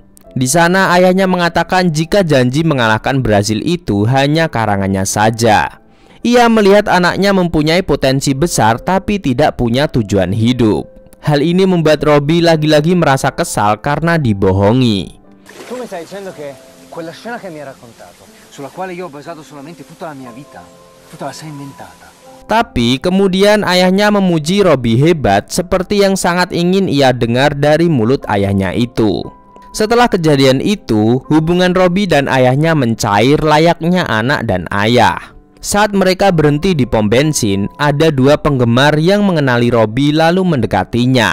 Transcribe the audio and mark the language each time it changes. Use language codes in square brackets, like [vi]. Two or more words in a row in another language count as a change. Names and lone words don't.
[id] Di sana ayahnya mengatakan jika janji mengalahkan Brasil itu hanya karangannya saja. Ia melihat anaknya mempunyai potensi besar tapi tidak punya tujuan hidup. Hal ini membuat Robby lagi-lagi merasa kesal karena dibohongi. [it] Tu mi stai dicendo che quella scena che mi hai raccontato, sulla quale io ho basato solamente tutta la mia vita, tu te la sei inventata. [id] Tapi kemudian ayahnya memuji Robby hebat seperti yang sangat ingin ia dengar dari mulut ayahnya itu. Setelah kejadian itu, hubungan Robby dan ayahnya mencair layaknya anak dan ayah. Saat mereka berhenti di pom bensin, ada 2 penggemar yang mengenali Robby lalu mendekatinya.